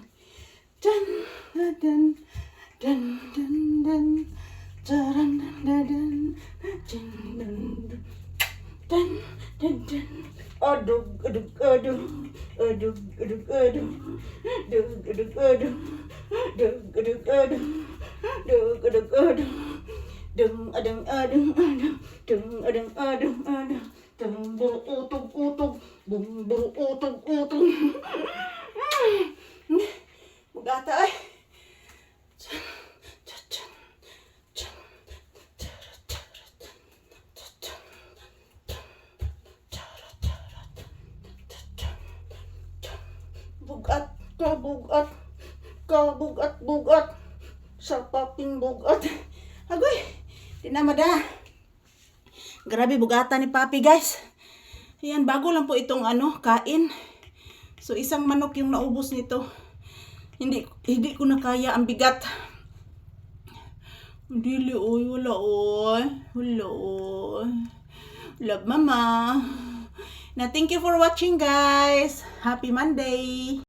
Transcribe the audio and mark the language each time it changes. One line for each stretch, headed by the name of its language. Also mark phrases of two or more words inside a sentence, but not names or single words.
Cebuano: Dan dan dan dan dan dan dan dan dan dan adug adug adug adug adug adug adug adug adug adug adug adug adug adug dung adung adung adung dung adung adung adung tumbur utug-utug bumbur utug-utug. Bugata ay. Bugat, kabugat, kabugat-bugat, sa paping bugat. Agoy, tinamada. Grabe bugata ni papi guys.
Filipino: Ayan, bago lang po itong kain. So, isang manok yung naubos nito. Hindi ko na kaya ang bigat.
Cebuano: Dili, oy, wala, oy. Wala, oy. Love, mama.
English: Na, thank you for watching, guys. Happy Monday.